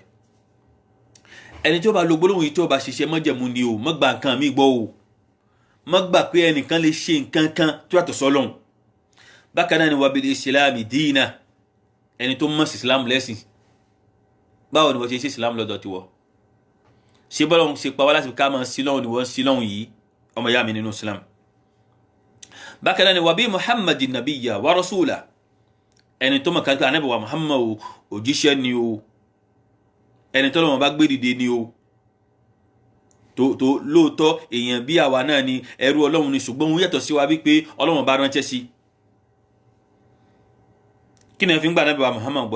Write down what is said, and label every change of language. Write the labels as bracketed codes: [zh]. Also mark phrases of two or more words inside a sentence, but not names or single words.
[yo] ẹni tí ó bá lo gbólóhùn yìí tí ó bá ṣiṣẹ́ májẹ̀mú ni o, má gba nǹkan mi gbọ́ o, má gbà pé ẹnìkan lè ṣe nǹkan kan tó yàtọ̀ sọ́lọ́hun. bákan náà ni [ar] وبالإسلام دينا, [yo] ẹni tó mọ̀ sí islam lẹ́sìn. báwo ni wọ́n ṣe ń ṣe islam lọ́dọ̀ tiwọ́? ṣé bọ́lọ́hun ṣe pa wá láti ká máa sí lọ́hun ni wọ́n sí lọ́hun yìí, ọmọ ìyá mi nínú islam. bákan náà ni [ar] وبمحمد نبيا ورسولا, [yo] ẹni tó mọ̀ ká pé ànábì wa muhammad òjíṣẹ́ ni o, ẹni tó lọ́wọ́ bá gbé dìde ni o, tó lóòótọ́ èèyàn bí àwa náà ni, ẹrú Ọlọ́run ni, ṣùgbọ́n òun yàtọ̀ sí wa wípé Ọlọ́run bá ránṣẹ́ sí. kí ni ẹ fi ń gba ànábì wa muhammad gbọ́?